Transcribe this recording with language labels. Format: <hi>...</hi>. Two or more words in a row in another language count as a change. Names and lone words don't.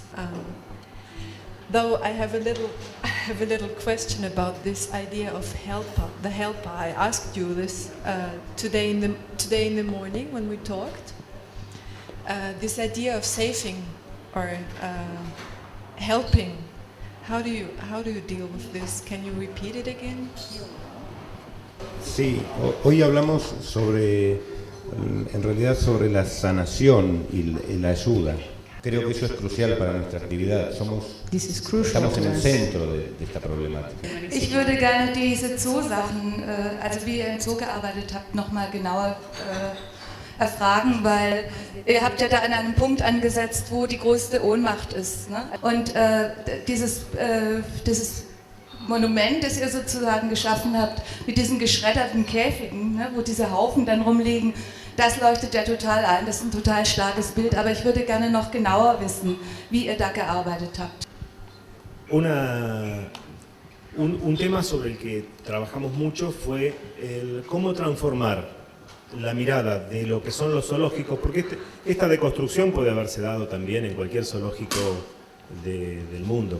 <en>Though I have a little question about this idea of helper, the helper. I asked you this today in the morning when we talked. This idea of saving or helping. How do you deal with this? Can you repeat it again?</en> <es>Sí, hoy hablamos en realidad sobre la sanación y la ayuda. Creo que eso es crucial para nuestra actividad. Estamos en el centro de esta problemática.</es> <de>Ich würde gerne diese Zoo-Sachen, also wie ihr im Zoo gearbeitet habt, nochmal genauer erfragen, weil ihr habt ja da an einem Punkt angesetzt, wo die größte Ohnmacht ist. Ne? Und dieses Monument, das ihr sozusagen geschaffen habt, mit diesen geschredderten Käfigen, ne, wo diese Haufen dann rumliegen, das leuchtet ja total ein. Das ist ein total starkes Bild, aber ich würde gerne noch genauer wissen, wie ihr da gearbeitet habt.</de> <es>Un tema sobre el que trabajamos mucho fue el cómo transformar la mirada de lo que son los zoológicos, porque esta deconstrucción puede haberse dado también en cualquier zoológico del mundo.</es>